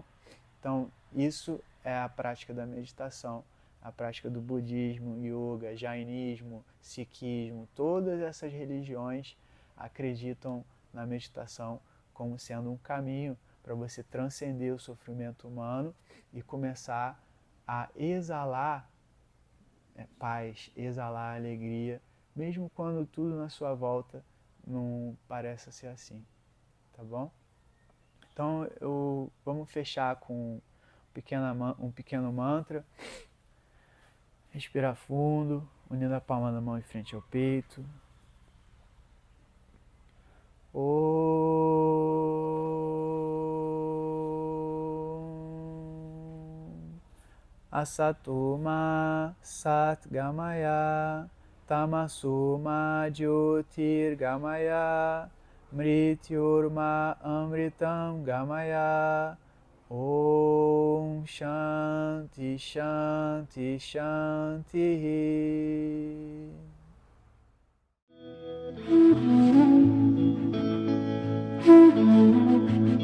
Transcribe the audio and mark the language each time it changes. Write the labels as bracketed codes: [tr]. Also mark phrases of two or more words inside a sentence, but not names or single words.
[pt] Então, isso é a prática da meditação, a prática do budismo, yoga, jainismo, sikhismo, todas essas religiões acreditam na meditação como sendo um caminho para você transcender o sofrimento humano e começar a exalar paz, exalar alegria, mesmo quando tudo na sua volta não parece ser assim, tá bom? Então, vamos fechar com um pequeno mantra. Respira fundo, unindo a palma da mão em frente ao peito. [sa] Asatoma Satgamaya Tamasoma Jyotirgamaya Mrityurma Amritam Gamaya Om Shanti Shanti Shanti.